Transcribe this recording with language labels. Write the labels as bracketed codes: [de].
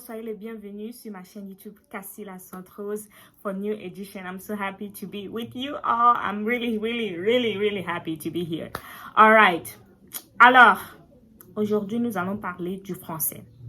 [fr] Soyez les bienvenus sur ma chaîne YouTube Cassie la Centrose [en] for new edition. I'm so happy to be with you all. I'm really happy to be here. All right. [fr] Alors, aujourd'hui, nous allons parler du français.